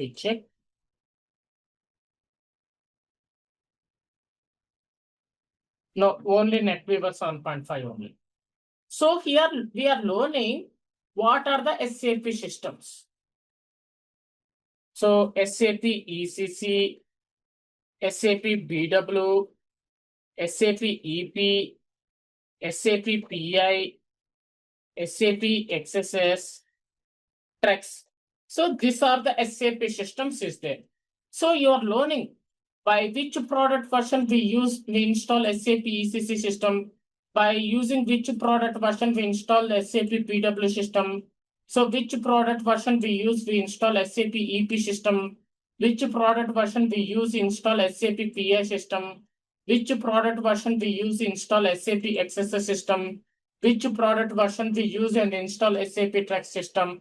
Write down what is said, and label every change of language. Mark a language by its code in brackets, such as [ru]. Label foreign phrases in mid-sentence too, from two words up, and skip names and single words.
[en] We check. No, only NetWeaver 7.5 only. So here we are learning what are the SAP systems. So SAP ECC, SAP BW, SAP EP, SAP PI, SAP XSS, Trex. So these are the SAP systems is there. So you are learning by which product version we install SAP ECC system, by using which product version we install SAP BW system. So which product version we install SAP EP system, which product version we install SAP PI system, which product version we install SAP XSS system, which product version we use and install SAP Trex system.